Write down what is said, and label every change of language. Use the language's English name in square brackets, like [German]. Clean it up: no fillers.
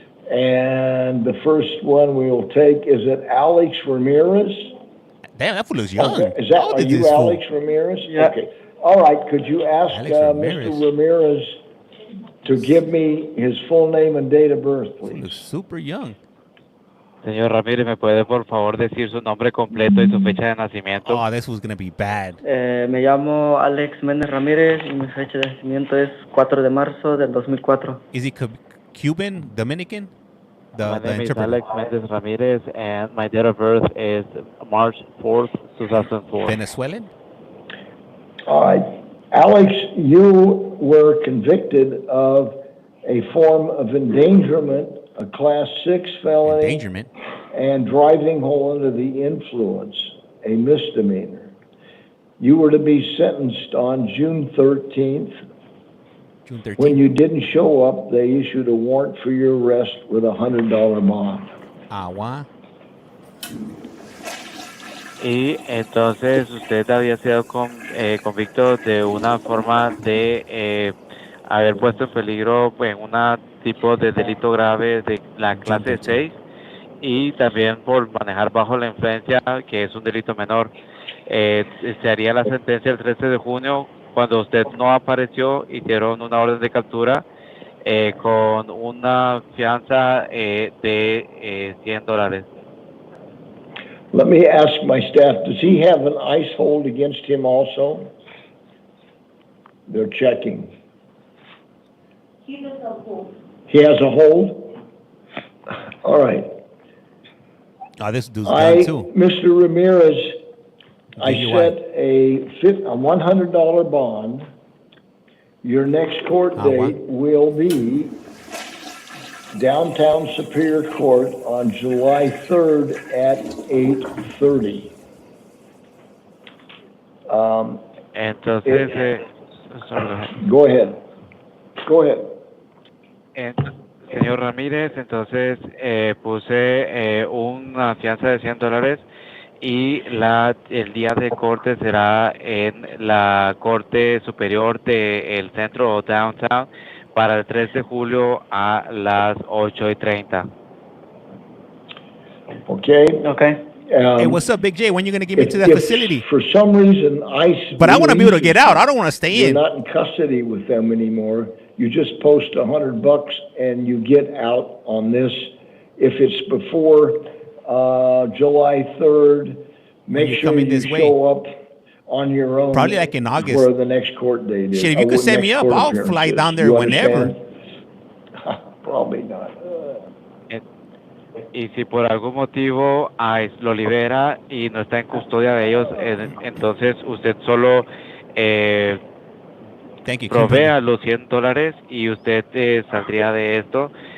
[English] And the first one we will take, is it Alex Ramirez? Damn, that fool is young. Okay. Are you Alex Ramirez? Yeah. Okay. All right. Could you ask Mr. Ramirez to give me his full name and date of birth, please? He's super young. [Spanish] Señor Ramírez, ¿me puede por favor decir su nombre completo y su fecha de nacimiento? [English] Oh, this was going to be bad. [Spanish] Me llamo Alex Méndez Ramírez y mi fecha de nacimiento es 4 de marzo del 2004. [English] Is he Cuban, Dominican? My name is Alex Méndez Ramírez, and my date of birth is March 4th, 2004. Venezuelan? All right. Alex, you were convicted of a form of endangerment, a Class 6 felony. Endangerment? And driving while under the influence, a misdemeanor. You were to be sentenced on June 13th. June 13th. When you didn't show up, they issued a warrant for your arrest with a $100 bond. [Spanish] Agua. Y entonces usted había sido convicto de una forma de haber puesto en peligro en un tipo de delito grave de la clase 6 y también por manejar bajo la influencia, que es un delito menor. Se haría la sentencia el 13 de junio. Cuando usted no apareció, hicieron una orden de captura con una fianza de $100. [English] Let me ask my staff, does he have an ICE hold against him also? They're checking. He has a hold. He has a hold? All right. Oh, this dude's done too. Mr. Ramirez, I set a $100 bond. Your next court date will be downtown Superior Court on July 3rd at 8:30. [Spanish] Entonces, [English] go ahead. Go ahead. [Spanish] Señor Ramírez, entonces puse una fianza de $100 y el día de corte será en la Corte Superior del Centro o Downtown para el 3 de julio a las 8:30. [English] Okay. Hey, what's up, Big J? When are you going to get me to that facility? For some reason, ICE... But I want to be able to get out. I don't want to stay in. You're not in custody with them anymore. You just post $100 and you get out on this. If it's before July 3rd, make sure you show up on your own. Probably like in August. Where the next court date is. Shit, if you could set me up, I'll fly down there whenever. Probably not. [Spanish] Y si por algún motivo ICE lo libera y no está en custodia de ellos, entonces usted solo provea los $100 y usted saldría de esto.